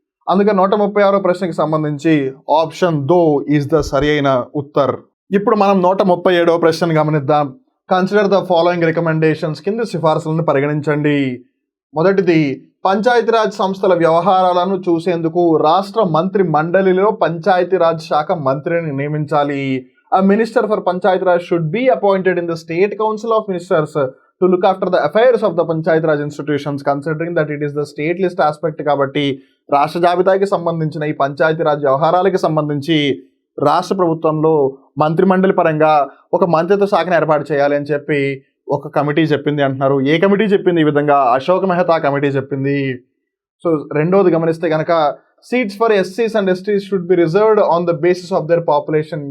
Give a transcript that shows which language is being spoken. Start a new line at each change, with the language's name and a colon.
Telugu: అందుకని 136వ ప్రశ్నకి సంబంధించి ఆప్షన్ దో ఈజ్ ద సరి అయిన ఉత్తర్. ఇప్పుడు మనం 137వ ప్రశ్నను గమనిద్దాం.
English: consider the following recommendations,
Telugu: కింది సిఫార్సులను పరిగణించండి. మొదటిది, పంచాయతీరాజ్ సంస్థల వ్యవహారాలను చూసేందుకు రాష్ట్ర మంత్రి మండలిలో పంచాయతీరాజ్ శాఖ మంత్రిని నియమించాలి.
English: A minister for Panchayat Raj should be appointed in the State Council of Ministers to look after the affairs of the Panchayat Raj institutions, considering that it is the state list aspect.
Telugu: కాబట్టి రాష్ట్ర జాబితాకి సంబంధించిన ఈ పంచాయతీరాజ్ వ్యవహారాలకి సంబంధించి రాష్ట్ర ప్రభుత్వంలో మంత్రిమండలి పరంగా ఒక మంత్రిత్వ శాఖను ఏర్పాటు చేయాలి అని చెప్పి ఒక కమిటీ చెప్పింది అంటున్నారు. ఏ కమిటీ చెప్పింది ఈ విధంగా? అశోక్ మెహతా కమిటీ చెప్పింది. సో రెండోది గమనిస్తే కనుక
English: Seats for ఎస్సీస్ and ఎస్టీస్ should be reserved on the basis of their population.